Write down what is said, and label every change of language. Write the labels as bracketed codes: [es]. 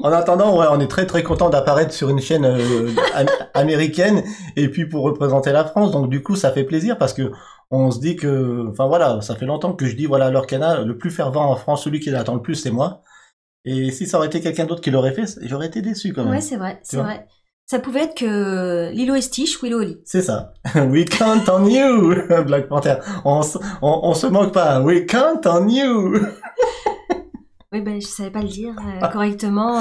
[fr] En attendant, on est très très content d'apparaître sur une chaîne américaine et puis pour représenter la France. Donc du coup, ça fait plaisir parce que on se dit que, ça fait longtemps que je dis l'Orcana, le plus fervent en France, celui qui l'attend le plus, c'est moi. Et si ça aurait été quelqu'un d'autre qui l'aurait fait, j'aurais été déçu quand même. Ouais, c'est vrai, c'est vrai. Ça pouvait être que Lilo et Stitch, Willow Oli. C'est ça. [en] We count on you, Black Panther. [fr] On se moque pas. [en] We count on you. [fr] Oui, je savais pas le dire correctement.